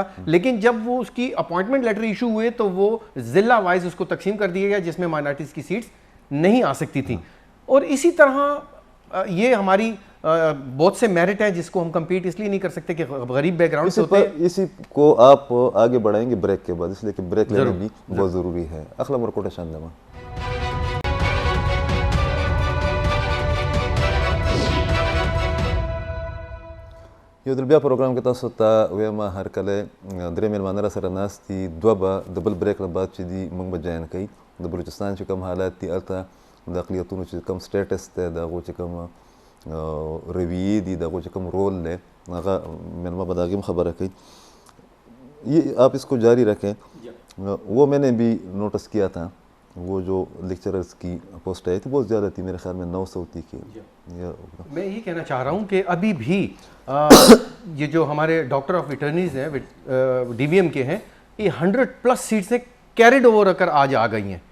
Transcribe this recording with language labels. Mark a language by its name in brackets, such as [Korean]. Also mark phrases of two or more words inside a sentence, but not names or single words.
[Urdu] لیکن جب وہ اس کی [English] appointment letter [Urdu] ایشو ہوئے تو وہ ضلع وائز اس کو تقسیم کر دیا گیا جس میں مائنارٹیز کی سیٹس نہیں آ سکتی تھیں. اور اسی طرح یہ ہماری بہت سے میرٹ ہیں جس کو ہم کمپیٹ اس لیے نہیں کر سکتے کہ غریب بیک گراؤنڈ سے ہوتے ہیں. اسی کو آپ آگے بڑھائیں گے بریک کے بعد, اس لیے کہ بریک لینا بھی بہت ضروری ہے. [Pashto] اخلا مرکوٹا شاندما یو دل بیا پروګرام کې تاسو ته ویمه هر کله درې میلمانه را سره ناست دي, دوه به د بل بریک نه بعد چې دي موږ به جاین کوي د بلوچستان چې کوم حالات دي هلته د اقلیتونو چې کوم سټیټس دی د هغو چې کوم رویې دي د هغو چې کوم رول دی هغه میلمه به د هغې هم خبره کوي. [Urdu] یہ آپ اس کو جاری رکھیں. وہ میں نے بھی نوٹس کیا تھا وہ جو لیکچررز کی پوسٹ آئی تھی بہت زیادہ تھی, میرے خیال میں 900 تھی. میں یہ کہنا چاہ رہا ہوں کہ ابھی بھی یہ جو ہمارے [English] doctor of veterinaries [Urdu] ہیں ڈی وی ایم کے ہیں, یہ 100+ سیٹس ہیں [English] carried over [Urdu] کر آج آ گئی ہیں.